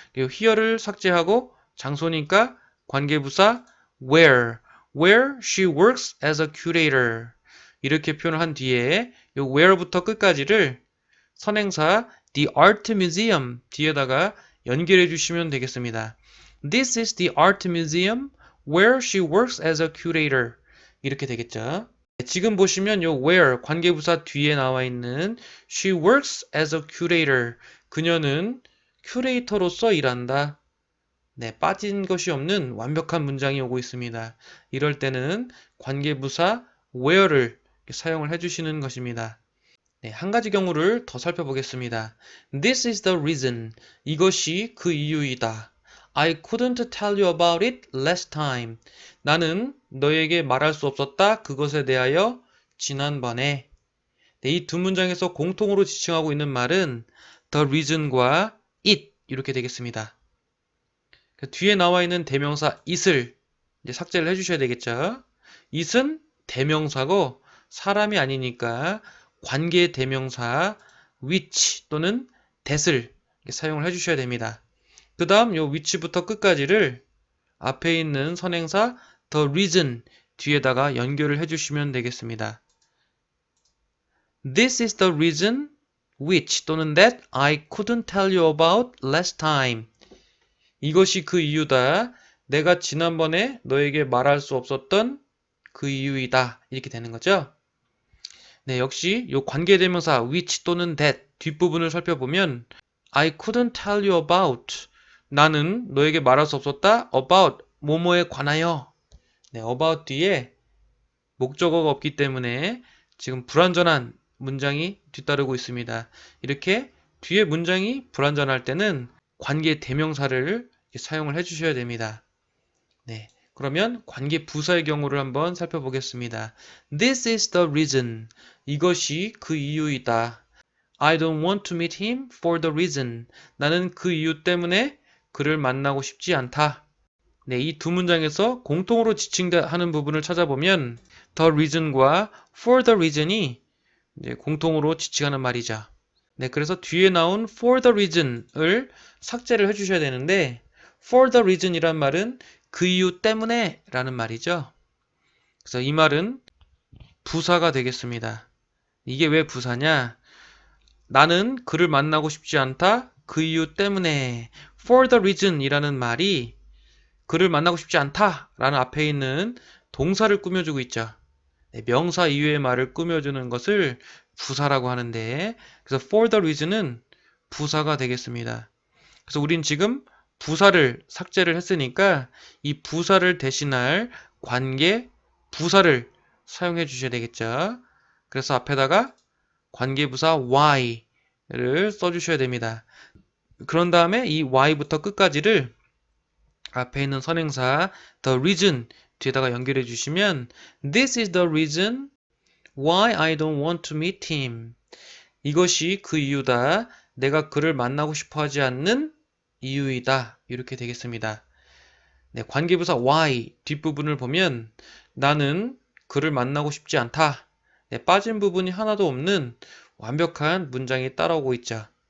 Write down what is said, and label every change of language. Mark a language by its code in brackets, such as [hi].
[ko] 그리고 here를 삭제하고 장소니까 관계부사 [en] where she works as a curator [ko] 이렇게 표현을 한 뒤에 이 where부터 끝까지를 선행사 the art museum 뒤에다가 연결해 주시면 되겠습니다. [en] This is the art museum where she works as a curator [ko] 이렇게 되겠죠. 지금 보시면 요 where 관계부사 뒤에 나와 있는 [en] she works as a curator [ko] 그녀는 큐레이터로서 일한다. 네, 빠진 것이 없는 완벽한 문장이 오고 있습니다. 이럴 때는 관계부사 where를 사용을 해주시는 것입니다. 네, 한 가지 경우를 더 살펴보겠습니다. [en] This is the reason. [ko] 이것이 그 이유이다. [en] I couldn't tell you about it last time. [ko] 나는 너에게 말할 수 없었다. 그것에 대하여 지난번에. 네, 이 두 문장에서 공통으로 지칭하고 있는 말은 the reason과 it 이렇게 되겠습니다. 뒤에 나와 있는 대명사 it을 이제 삭제를 해주셔야 되겠죠. it은 대명사고 사람이 아니니까 관계 대명사 which 또는 that을 사용을 해주셔야 됩니다. 그 다음 요 which부터 끝까지를 앞에 있는 선행사 the reason 뒤에다가 연결을 해주시면 되겠습니다. [en] This is the reason which 또는 that I couldn't tell you about last time. [ko] 이것이 그 이유다. 내가 지난번에 너에게 말할 수 없었던 그 이유이다. 이렇게 되는 거죠. 네, 역시 이 관계대명사 which 또는 that 뒷부분을 살펴보면 [en] I couldn't tell you about [ko] 나는 너에게 말할 수 없었다. about 뭐뭐에 관하여 네, about 뒤에 목적어가 없기 때문에 지금 불완전한 문장이 뒤따르고 있습니다. 이렇게 뒤에 문장이 불완전할 때는 관계 대명사를 사용을 해주셔야 됩니다. 네, 그러면 관계 부사의 경우를 한번 살펴보겠습니다. [en] This is the reason. [ko] 이것이 그 이유이다. [en] I don't want to meet him for the reason. [ko] 나는 그 이유 때문에 그를 만나고 싶지 않다. 네, 이 두 문장에서 공통으로 지칭하는 부분을 찾아보면 the reason과 for the reason이 이제 공통으로 지칭하는 말이죠. 네, 그래서 뒤에 나온 for the reason을 삭제를 해주셔야 되는데 for the reason이란 말은 그 이유 때문에 라는 말이죠. 그래서 이 말은 부사가 되겠습니다. 이게 왜 부사냐? 나는 그를 만나고 싶지 않다. 그 이유 때문에 for the reason 이라는 말이 그를 만나고 싶지 않다 라는 앞에 있는 동사를 꾸며주고 있죠. 네, 명사 이외의 말을 꾸며주는 것을 부사라고 하는데, 그래서 for the reason은 부사가 되겠습니다. 그래서 우린 지금 부사를 삭제를 했으니까 이 부사를 대신할 관계 부사를 사용해 주셔야 되겠죠. 그래서 앞에다가 관계부사 why를 써주셔야 됩니다. 그런 다음에 이 why부터 끝까지를 앞에 있는 선행사 the reason 뒤에다가 연결해 주시면 [en] This is the reason why I don't want to meet him. [ko] 이것이 그 이유다. 내가 그를 만나고 싶어 하지 않는 이유이다. 이렇게 되겠습니다. 네, 관계부사 why 뒷부분을 보면 나는 그를 만나고 싶지 않다. 네, 빠진 부분이 하나도 없는 완벽한 문장이 따라오고 있죠.